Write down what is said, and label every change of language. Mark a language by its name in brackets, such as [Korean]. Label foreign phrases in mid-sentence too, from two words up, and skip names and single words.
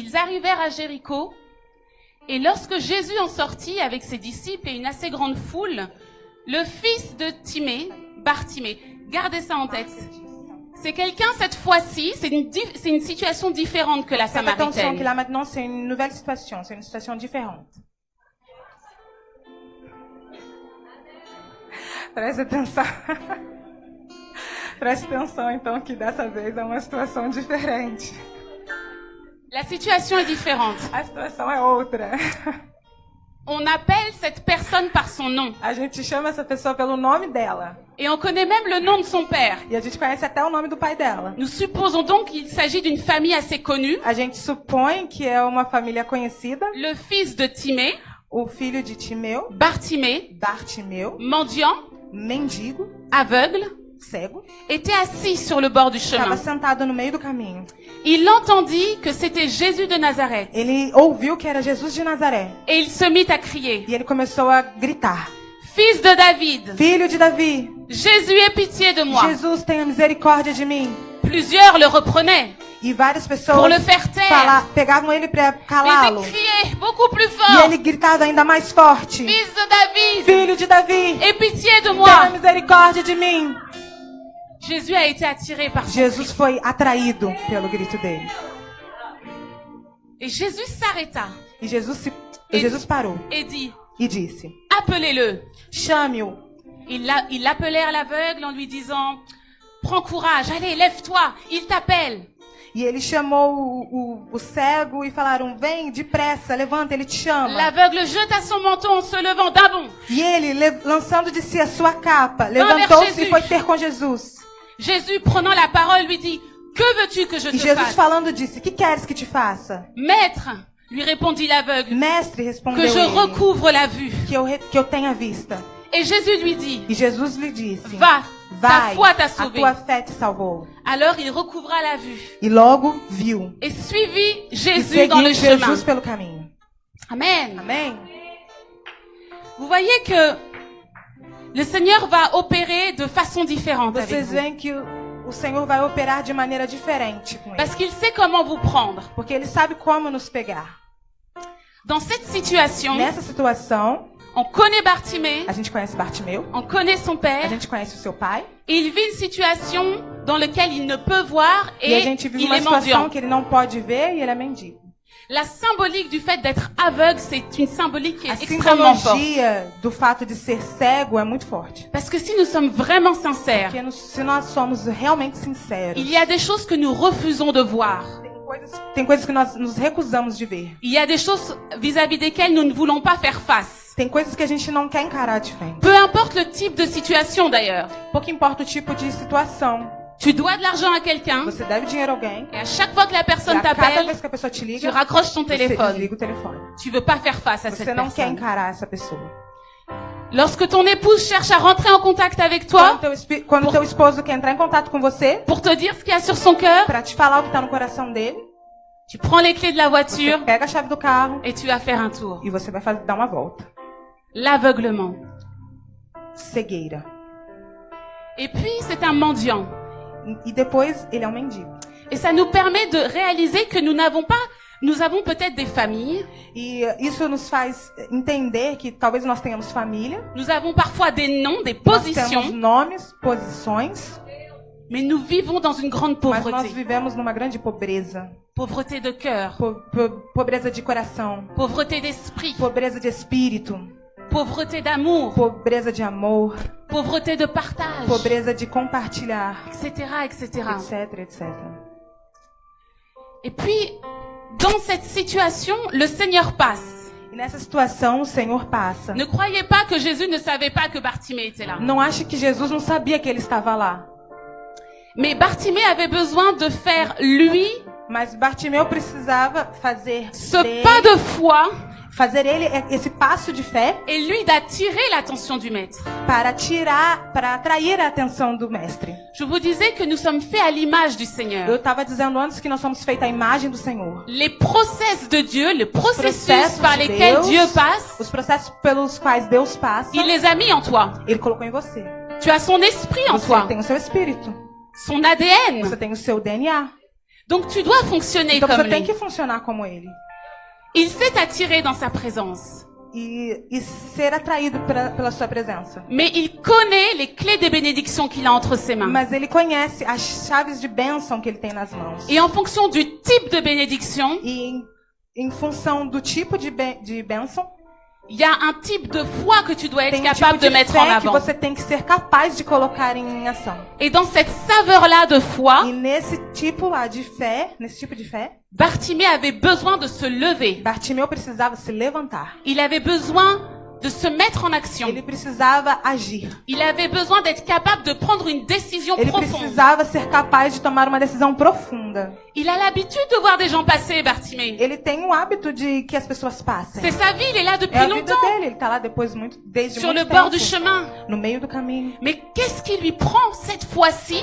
[French] Ils arrivèrent à Jéricho, et lorsque Jésus en sortit avec ses disciples et une assez grande foule, le fils de Timée, Bartimée, gardez ça en tête. C'est quelqu'un, cette fois-ci, c'est une situation différente que la Faites attention que Samaritaine. là maintenant c'est une nouvelle situation, c'est une situation différente. [Portuguese] Preste atenção. Preste atenção então que dessa vez é uma situação diferente. [French] La situation est différente. [Portuguese] A situação é outra. [French] On appelle cette personne par son nom. [Portuguese] A gente chama essa pessoa pelo nome dela. [French] Et on connaît même le nom de son père. [Portuguese] E a gente conhece até o nome do pai dela. [French] Nous supposons donc qu'il s'agit d'une famille assez connue. [Portuguese] A gente supõe que é uma família conhecida. [French] Le fils de Timée, [Portuguese] O filho de Timeu, [French] Bartimée, [Portuguese] Bartimeu, [French] mendiant, [Portuguese] mendigo, [French] aveugle, [Portuguese] cego, [French] était assis sur le bord du [Portuguese] estava [French] chemin. [Portuguese] sentado no meio do caminho. [French] Il entendit que c'était Jésus de Nazareth. [Portuguese] Ele ouviu que era Jesus de Nazaré. [French] Et il se mit à crier. [Portuguese] E ele começou a gritar: [French] Fils de David, [Portuguese] Filho de Davi, [French] Jésus, aie pitié de moi. [Portuguese] Jesus, tenha misericórdia de mim. [French] Plusieurs le reprenaient [Portuguese] E várias [French] pour [Portuguese] pessoas [French] le faire taire. [Portuguese] pegavam ele para [French] Mais [Portuguese] calá-lo. [French] il criait beaucoup plus [Portuguese] E [French] fort. [Portuguese] ele gritava ainda mais forte: [French] Fils de David, [Portuguese] Filho de Davi, [French] aie pitié de [Portuguese] tenha [French] moi. [Portuguese] misericórdia de mim. [French] Jésus a été attiré par son [Portuguese] Jesus foi atraído pelo grito dele. [French] Et Jésus s'arrêta [Portuguese] E Jesus parou [French] et dit, [Portuguese] e disse: [French] appelez-le. [Portuguese] chame-o. [French] Ils l'appelèrent l'aveugle en lui disant, prends courage, allez, lève-toi, il t'appelle. [Portuguese] E ele chamou o cego e falaram: vem, depressa, levanta, ele te chama. [French] L'aveugle jeta son manteau en se levant d'un bond. [Portuguese] E ele, lançando de si a sua capa, levantou-se e foi ter com Jesus. [French] Jésus, prenant la parole, lui dit, que veux-tu que je [Portuguese] E [French] te [Portuguese] Jesus [French] fasse? [Portuguese] falando disse: que queres que te faça? [French] Maître, lui répondit l'aveugle, [Portuguese] Mestre, respondeu [French] que je [Portuguese] ele, [French] recouvre la vue. [Portuguese] que eu tenha vista. [French] Et Jésus lui dit, [Portuguese] E Jesus lhe disse: [French] va, ta [Portuguese] vai, [French] foi t'a [Portuguese] a [French] sauvé. [Portuguese] tua fé te salvou. [French] Alors il recouvra la vue [Portuguese] E logo viu. [French] et suivit [Portuguese] E [French] Jésus dans le [Portuguese] seguiu [French] chemin. [Portuguese] Jesus pelo caminho. [French] Amen. [Portuguese] Amém? [French] Vous voyez que le Seigneur va opérer de façon différente avec [Portuguese] Vocês [French] vous. [Portuguese] veem que o Senhor vai operar de maneira diferente com ele. [French] Parce qu'il sait comment vous prendre. [Portuguese] Porque ele sabe como nos pegar. [French] Dans cette situation, [Portuguese] Nessa situação, [French] on connaît Bartimée, [Portuguese] a gente conhece Bartimeu, [French] on connaît son [Portuguese] a [French] père, [Portuguese] gente conhece o seu pai, [French] et il vit une situation dans laquelle il ne peut voir [Portuguese] e a [French] et [Portuguese] gente vive [French] il [Portuguese] uma [French] est [Portuguese] situação [French] mendiant. [Portuguese] que ele não pode ver e ele é mendigo. [French] La symbolique du fait d'être aveugle, c'est une symbolique qui [Portuguese] A [French] est extrêmement forte. [Portuguese] simbologia do fato de ser cego é muito forte. [French] Parce que si nous sommes vraiment sincères, [Portuguese] Porque se nós somos realmente sinceros, [French] il y a des choses que nous refusons de voir. [Portuguese] tem coisas que nós nos recusamos de ver. [French] Il y a des choses vis-à-vis desquelles nous ne voulons pas faire face. [Portuguese] Tem coisas que a gente não quer encarar de frente. [French] Peu importe le type de situation d'ailleurs. [Portuguese] Pouco importa o tipo de situação. [French] Tu dois de l'argent à quelqu'un [Portuguese] Você deve dinheiro a alguém, [French] et à chaque fois que la [Portuguese] e [French] personne [Portuguese] a cada [French] t'appelle, [Portuguese] vez que a pessoa te [French] tu [Portuguese] liga, [French] raccroches ton [Portuguese] você [French] téléphone. [Portuguese] desliga o telefone. [French] Tu veux pas faire face à cette [Portuguese] Você não quer [French] personne. [Portuguese] encarar essa pessoa. [French] Lorsque ton épouse cherche à rentrer en contact avec toi [Portuguese] Quando teu esposo quer entrar em contato com você, [French] pour te dire ce qu'il y a sur son cœur, [Portuguese] pra te falar o que tá no coração dele, [French] tu prends les clés de la [Portuguese] você [French] voiture [Portuguese] pega a chave do carro [French] et tu vas faire un tour. [Portuguese] e você vai dar uma volta. [French] L'aveuglement. [Portuguese] Cegueira. [French] Et puis, c'est un mendiant. [Portuguese] E depois ele é um mendigo. [French] Et ça nous permet de réaliser que nous avons peut-être des familles, [Portuguese] E isso nos faz entender que talvez nós tenhamos família, [French] nous avons parfois des noms, des [Portuguese] nós [French] positions, [Portuguese] temos nomes, posições, [French] mais nous vivons dans une grande [Portuguese] mas nós [French] pauvreté. [Portuguese] vivemos numa grande pobreza. [French] Pauvreté de cœur, [Portuguese] Pobreza de coração, [French] pauvreté d'esprit, [Portuguese] pobreza de espírito, [French] pauvreté d'amour, [Portuguese] pobreza de amor, [French] pauvreté de partage, [Portuguese] pobreza de compartilhar, [French] etc., etc. [Portuguese] etc, etc. [French] Et puis, dans cette situation, le Seigneur passe. [Portuguese] E nessa situação o Senhor passa. [French] Ne croyez pas que Jésus ne savait pas que Bartimée était là. [Portuguese] Não ache que Jesus não sabia que ele estava lá. [French] Mais Bartimée avait besoin de faire, lui, [Portuguese] Mas Bartimeu precisava fazer [French] ce pas de foi [Portuguese] fazer ele esse passo de fé [French] et lui d'attirer l'attention du maître. [Portuguese] para atrair a atenção do mestre. [French] Je vous disais que nous sommes faits à l'image du [Portuguese] Eu [French] Seigneur. [Portuguese] estava dizendo antes que nós somos feitos à imagem do Senhor. [French] Les process de Dieu, le processus [Portuguese] processos [French] par [Portuguese] de [French] lesquels [Portuguese] Deus, [French] Dieu passe, [Portuguese] Os processos pelos quais Deus passa, [French] il les a mis en toi. [Portuguese] ele colocou em você. [French] Tu as son esprit en [Portuguese] Você [French] toi, [Portuguese] tem o seu espírito, [French] son ADN. [Portuguese] você tem o seu DNA. [French] Donc tu dois fonctionner [Portuguese] Então [French] comme [Portuguese] você tem [French] lui. [Portuguese] que funcionar como ele. [French] Il s'est attiré dans sa présence. [Portuguese] E ser atraído pela sua presença. [French] Mais il connaît les clés des bénédictions qu'il a entre ses mains. [Portuguese] Mas ele conhece as chaves de bênção que ele tem nas mãos. [French] Et en fonction du type de bénédiction, [Portuguese] E em função do tipo de bênção, [French] il y a un type de foi que tu dois être [Portuguese] tem um tipo [French] capable de [Portuguese] de [French] mettre en [Portuguese] fé que [French] avant. [Portuguese] você tem que ser capaz de colocar em ação. [French] Et dans cette saveur-là de foi, [Portuguese] E nesse tipo lá de fé, nesse tipo de fé, [French] Bartimée avait besoin de se lever. [Portuguese] Bartimeu precisava se levantar. [French] Il avait besoin de se mettre en action. [Portuguese] Ele precisava agir. [French] Il avait besoin d'être capable de prendre une décision [Portuguese] Ele [French] profonde. [Portuguese] precisava ser capaz de tomar uma decisão profunda. [French] Il a l'habitude de voir des gens passer, Bartimée. [Portuguese] Ele tem o hábito de que as pessoas passem. [French] C'est sa vie, il est là [Portuguese] É [French] depuis [Portuguese] a vida [French] longtemps, [Portuguese] dele, ele tá lá desde [French] sur le [Portuguese] muito [French] bord du [Portuguese] tempo, [French] chemin. [Portuguese] no meio do caminho. [French] Mais qu'est-ce qui lui prend cette fois-ci